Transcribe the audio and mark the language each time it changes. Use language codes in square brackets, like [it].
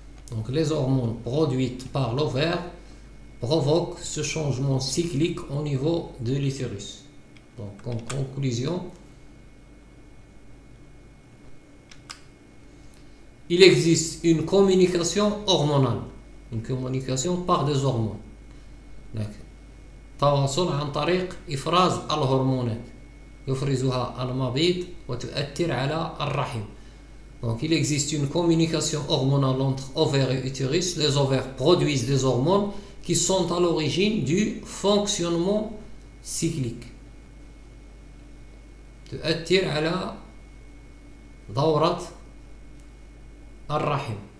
[fr] Donc les hormones produites par l'ovaire provoquent ce changement cyclique au niveau de l'utérus. Donc en conclusion, il existe une communication hormonale, une communication par des hormones. [ar] تواصل عن طريق إفراز الهرمونات يفرزها المبيض وتؤثر على الرحم. [fr] Donc il existe une communication hormonale entre ovaires et utérus. Les ovaires produisent des hormones qui sont à l'origine du fonctionnement cyclique. [ar] تؤثر على دورة الرحم.